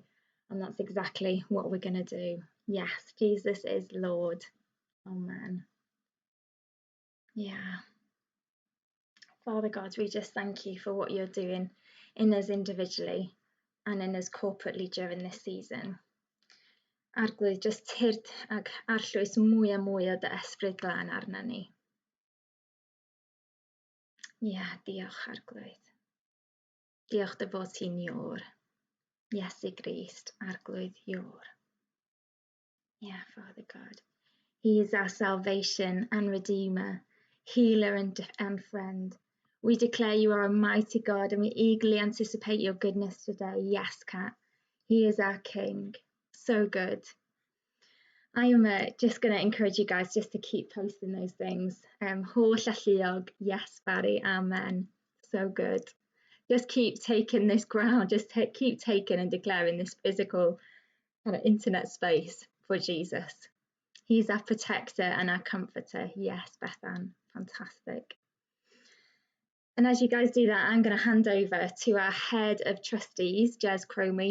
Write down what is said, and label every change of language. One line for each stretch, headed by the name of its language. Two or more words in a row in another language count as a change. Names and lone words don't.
English: And that's exactly what we're going to do. Yes, Jesus is Lord. Amen. Yeah. Father God, we just thank you for what you're doing in us individually and in us corporately during this season.
Welsh: Arglwydd, just tyrd ag arllwys mwy a mwy o dy ysbryd glân arna ni. Diolch Arglwydd. Diolch dy fod ti'n iwr. Iesu Grist, Arglwydd iwr.
English: Father God. He is our salvation and Redeemer, healer and friend. We declare you are a mighty God and we eagerly anticipate your goodness today. Yes, Kat, he is our King. So good. I am just going to encourage you guys just to keep posting those things.
Welsh: Holl alluog,
English: yes, Barry, amen. So good. Just keep taking this ground, just keep taking and declaring this physical kind of internet space for Jesus. He's our protector and our comforter. Yes, Bethan, fantastic. And as you guys do that, I'm going to hand over to our head of trustees, Jez Cromie.